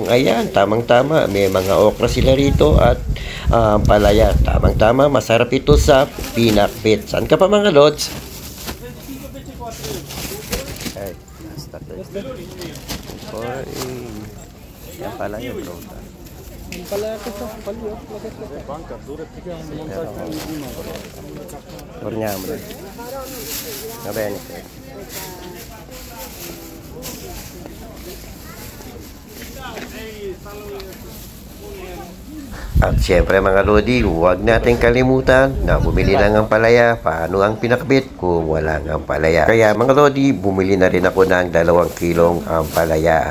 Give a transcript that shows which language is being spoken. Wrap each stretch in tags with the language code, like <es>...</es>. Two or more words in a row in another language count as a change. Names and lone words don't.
<tl>Ayan, tamang-tama. May mga okra sila rito at palaya. Tamang-tama. Masarap ito sa pinakbit. Saan ka pa mga Lods? Ay, nasta ko. Yan pala yung pronta.</tl> <it>Torniamo. Va bene.</it> <tl>At syempre mga Lodi, huwag natin kalimutan na bumili ng ampalaya. Paano ang pinakbit kung wala ng ampalaya? Kaya mga Lodi, bumili na rin ako ng 2 kilong ampalaya.</tl>